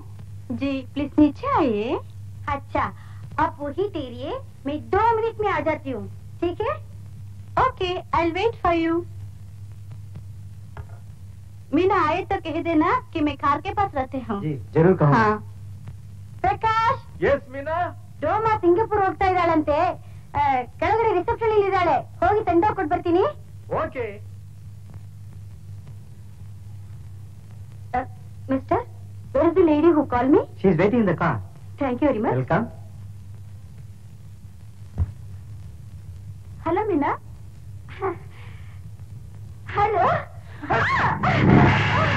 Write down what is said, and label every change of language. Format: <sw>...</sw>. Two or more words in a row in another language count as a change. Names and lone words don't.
<hi>जी प्लीज नीचे आइए. अच्छा, आप वही ठहरिए, मैं 2 मिनट में आ जाती हूँ. ठीक है?</hi> <en>okay, I will wait for you.</en> <hi>मीना आए तो कह देना कि मैं कार के पास रहते हूँ. जी जरूर कहूँगा. हाँ.</hi> <kn>ಪ್ರಕಾಶ್. ಎಸ್ ಮೀನಾ. ಡೋಮಾ ಸಿಂಗಾಪುರ್ ಹೋಗ್ತಾ ಇದ್ದಾಳಂತೆ. ಕೆಳಗಡೆ ರಿಸೆಪ್ಷನ್ ಅಲ್ಲಿ ಇದ್ದಾಳೆ. ಹೋಗಿ ತಂಡ ಕೊಟ್ಟು ಬರ್ತೀನಿ. ಓಕೆ. ಮಿಸ್ಟರ್,</kn> <en>where is the lady who called me? She is waiting in the car. Thank you very much. Welcome. Hello, Meena. Hello.</en>